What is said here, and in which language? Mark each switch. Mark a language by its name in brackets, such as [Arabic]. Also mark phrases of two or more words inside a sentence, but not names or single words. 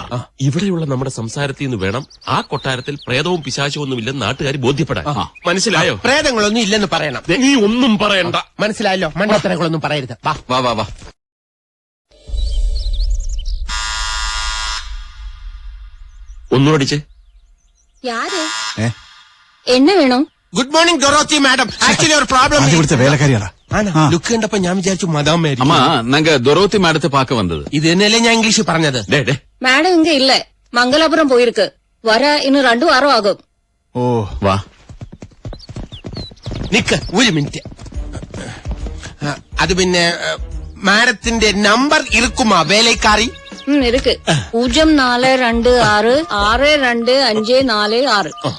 [Malayalam] ഇവിടെയുള്ള നമ്മുടെ സംസാരത്തിൽ നിന്ന് വേണം ആ കൊട്ടാരത്തിൽ പ്രേതവും പിശാചവും ഒന്നുമില്ലെന്ന് നാട്ടുകാർ ബോധ്യപ്പെടാൻ. മനസ്സിലായോ? പ്രേതങ്ങളൊന്നും ഇല്ലെന്ന് പറയണം. നീ ഒന്നും പറയണ്ട. മനസ്സിലായല്ലോ? മണ്ടത്തരങ്ങളൊന്നും പറയരുത്. വാ വാ വാ വാ. ഒന്നുമടിച്ചേ. [Tamil] யாரு என்ன வேணும்? [English] Good morning Dorothy madam. Actually ഒരു problem. [Malayalam] ഇവിടുത്തെ വേലക്കാരിയാടാ. ലുക്ക് കണ്ടപ്പോ ഞാൻ വിചാരിച്ചു മദാം മേരി. [Tamil] அம்மா நாங்க டொரோத்தி மாடத்தை பாக்க வந்தது. [Malayalam] ഇത് തന്നെയല്ലേ ഞാൻ ഇംഗ്ലീഷിൽ പറഞ്ഞത്. [Tamil] மேடம் இங்க இல்ல, மங்களாபுரம் போயிருக்கு. வர இன்னும் 2 வாரம் ஆகும். [Malayalam] ഓ വാ. നിക്ക് ഒരു മിനിറ്റ്. അത് പിന്നെ മാഡത്തിന്റെ നമ്പർ ഇരിക്കുമാ വേലക്കാരി? [Tamil] இருக்கு. 0426625546.